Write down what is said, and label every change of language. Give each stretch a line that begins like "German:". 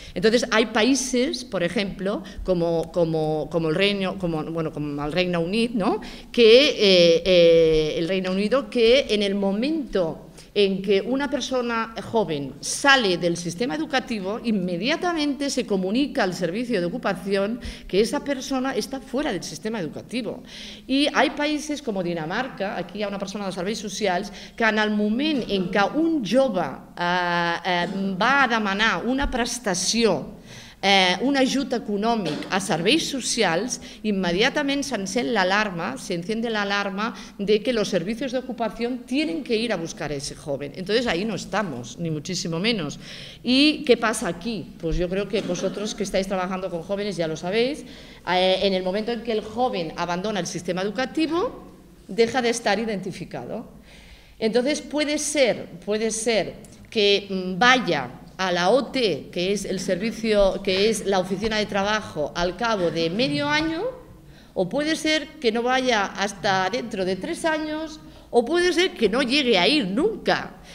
Spanish: Entonces, hay países, por ejemplo, como el Reino Unido, ¿no? El Reino Unido, que en el momento en que una persona joven sale del sistema educativo, inmediatamente se comunica al servicio de ocupación que esa persona está fuera del sistema educativo.
Catalan: I hi ha països com Dinamarca, aquí hi ha una persona dels serveis socials, que en el moment en què un jove va a demanar una prestació, un ajut econòmic a serveis socials, inmediatament s'encén l'alarma,
Spanish: se enciende la alarma de que los servicios de ocupación tienen que ir a buscar a ese joven. Entonces ahí no estamos, ni muchísimo menos. ¿Y qué pasa aquí? Pues yo creo que vosotros que estáis trabajando con jóvenes ya lo sabéis. En el momento en que el joven abandona el sistema educativo, deja de estar identificado. Entonces puede ser que vaya a la OT, que es el servicio, que es la oficina de trabajo, al cabo de medio año, o puede ser que no vaya hasta dentro de 3 años, o puede ser que no llegue a ir nunca.